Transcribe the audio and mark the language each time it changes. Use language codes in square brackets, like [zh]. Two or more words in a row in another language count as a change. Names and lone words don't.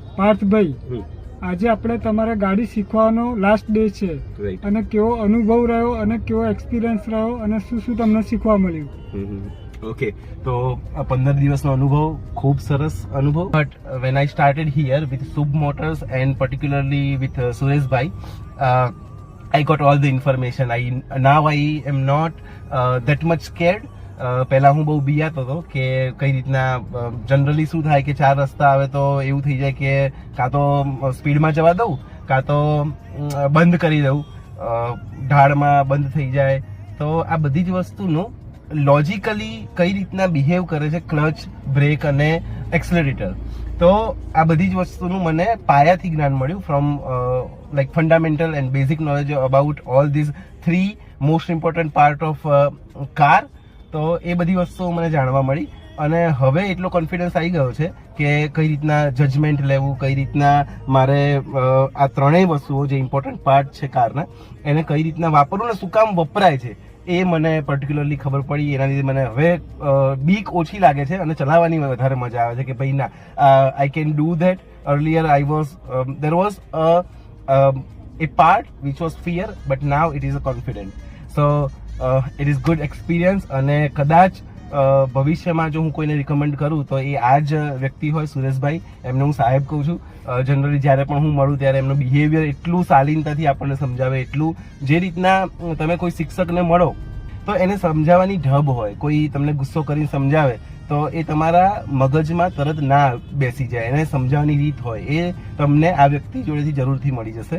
[gu] પાર્થભાઈ, આજે આપણે તમારે ગાડી શીખવાનો [en] last day [gu] છે, અને કેવો અનુભવ રહ્યો અને કેવો એક્સપિરિયન્સ રહ્યો અને શું શું તમને શીખવા મળ્યું? ઓકે, તો 15 દિવસનો અનુભવ ખૂબ સરસ અનુભવ. [en] But when I started here with Shubh Motors and particularly with Sureshbhai, I got all the information. Now I am not that much scared. [gu] પહેલા હું બહુ બિયાતો હતો કે કઈ રીતના જનરલી શું થાય કે 4 રસ્તા આવે તો એવું થઈ જાય કે કાં તો સ્પીડમાં જવા દઉં કાં તો બંધ કરી દઉં, ઢાળમાં બંધ થઈ જાય. તો આ બધી જ વસ્તુનું લોજિકલી કઈ રીતના બિહેવ કરે છે ક્લચ, બ્રેક અને એક્સલરેટર, તો આ બધી જ વસ્તુનું મને પાયાથી જ્ઞાન મળ્યું [en] from like fundamental and basic knowledge about all these 3 most important part of car. [gu] તો એ બધી વસ્તુઓ મને જાણવા મળી અને હવે એટલો કોન્ફિડન્સ આવી ગયો છે કે કઈ રીતના જજમેન્ટ લેવું, કઈ રીતના મારે આ ત્રણેય વસ્તુઓ જે [en] important part [gu] છે કારના એને કઈ રીતના વાપરવું ને શું કામ વપરાય છે એ મને પર્ટિક્યુલરલી ખબર પડી. એના લીધે મને હવે બીક ઓછી લાગે છે અને ચલાવવાની વધારે મજા આવે છે કે ભાઈ ના, [en] I can do that. earlier I was there was a part which was fear, but now it is a confident. So it is good experience. [gu] અને કદાચ ભવિષ્યમાં જો હું કોઈને રિકમેન્ડ કરું તો એ આ જ વ્યક્તિ હોય, સુરેશભાઈ. એમને હું સાહેબ કહું છું. જનરલી જ્યારે પણ હું મળું ત્યારે એમનું બિહેવિયર એટલું શાલીનતાથી આપણને સમજાવે, એટલું જે રીતના તમે કોઈ શિક્ષકને મળો તો એને સમજાવવાની ઢબ હોય, કોઈ તમને ગુસ્સો કરીને સમજાવે તો એ તમારા મગજમાં તરત ના બેસી જાય, એને સમજાવવાની રીત હોય, એ તમને આ વ્યક્તિ જોડેથી જરૂરથી મળી જશે.